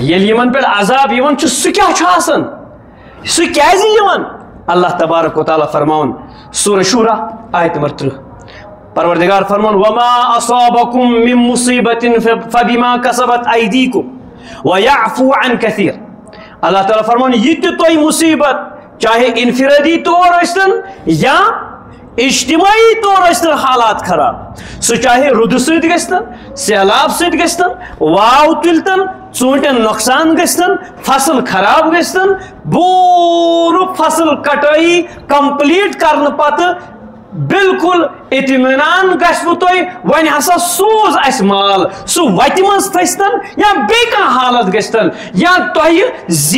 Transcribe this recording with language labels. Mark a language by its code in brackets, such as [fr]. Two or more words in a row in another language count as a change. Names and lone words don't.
[ks] یل یمن پہ عذاب یوان چھ سہ کیا چھ آسان سہ کیازِ یوان اللہ تبارک و تعالی فرماون سورہ شورہ آیت نمبر 30 پروردگار فرمان [ar] وما اصابکم من مصیبت فبما کسبت ایدیکم ویعفو عن کثیر [ks] اللہ تعالیٰ فرمان یہ تہ مصیبت چاہے انفرادی طور ٲسۍتن یا اجتماعی طور ٲسۍتن حالات خراب سہ چاہے رُدٕ سۭتۍ گژھتن سہلاب سۭتۍ گژھتن واو تُلتن ژوٗنٛٹھٮ۪ن نۄقصان گژھتن فصل خراب گژھتن پوٗرٕ فصل کٹٲیی کمپلیٹ کرنہٕ پتہٕ بالکل اطمینان گژھوٕ تۄہہِ وۄنۍ ہسا سوز اسہِ مال سُہ وتہِ منٛز پھٔستن یا بیٚیہِ کانٛہہ حالت گژھتن یا تۄہہِ